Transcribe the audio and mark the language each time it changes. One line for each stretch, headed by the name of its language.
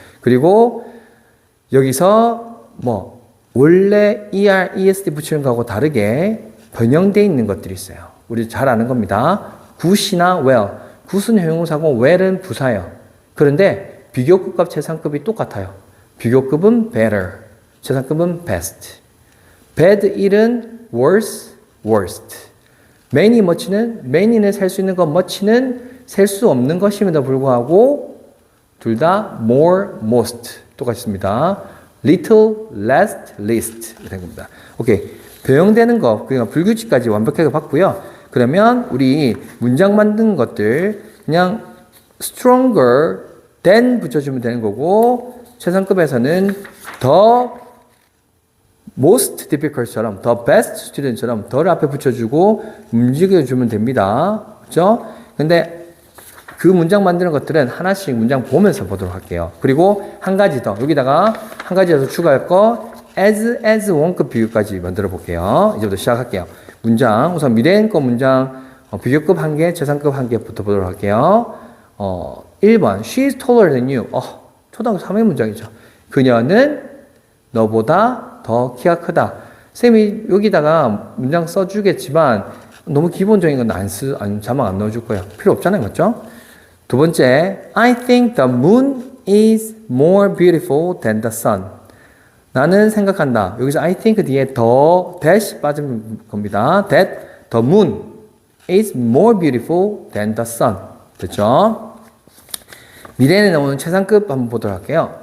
Korean: 그리고 여기서 원래 ER, ESD 붙이는 거하고 다르게 변형되어 있는 것들이 있어요. 우리 잘 아는 겁니다. 굿이나 well. 굿은 형용사고 well은 부사예요. 그런데 비교급과 최상급이 똑같아요. 비교급은 better, 최상급은 best.
English: bad, 일은 worse, worst.
Korean: many, much는 many는 셀 수 있는 것, much는 셀 수 없는 것임에도 불구하고 둘 다 more, most 똑같습니다.
English: little, less, least 된 겁니다.
Korean: 오케이. 변형되는 거, 그러니까 불규칙까지 완벽하게 봤고요. 그러면 우리 문장 만든 것들 그냥
English: stronger than
Korean: 붙여주면 되는 거고 최상급에서는
English: the most difficult
Korean: 처럼
English: the best student
Korean: 처럼 더를 앞에 붙여주고 움직여주면 됩니다. 그렇죠? 근데 그 문장 만드는 것들은 하나씩 문장 보면서 보도록 할게요. 그리고 한 가지 더, 여기다가 한 가지 더 추가할 거, as 원급 비교까지 만들어 볼게요. 이제부터 시작할게요. 문장, 우선 미래인 거 문장, 비교급 한 개, 최상급 한 개부터 보도록 할게요.
English: 1번, she is taller than you.
Korean: 초등학교 3회 문장이죠. 그녀는 너보다 더 키가 크다. 쌤이 여기다가 문장 써주겠지만, 너무 기본적인 건 자막 안 넣어줄 거예요. 필요 없잖아요. 맞죠? 두 번째,
English: I think the moon is more beautiful than the sun.
Korean: 나는 생각한다. 여기서
English: I think
Korean: 뒤에 더 dash 빠진 겁니다.
English: That the moon is more beautiful than the sun.
Korean: 됐죠? 미래에 나오는 최상급 한번 보도록 할게요.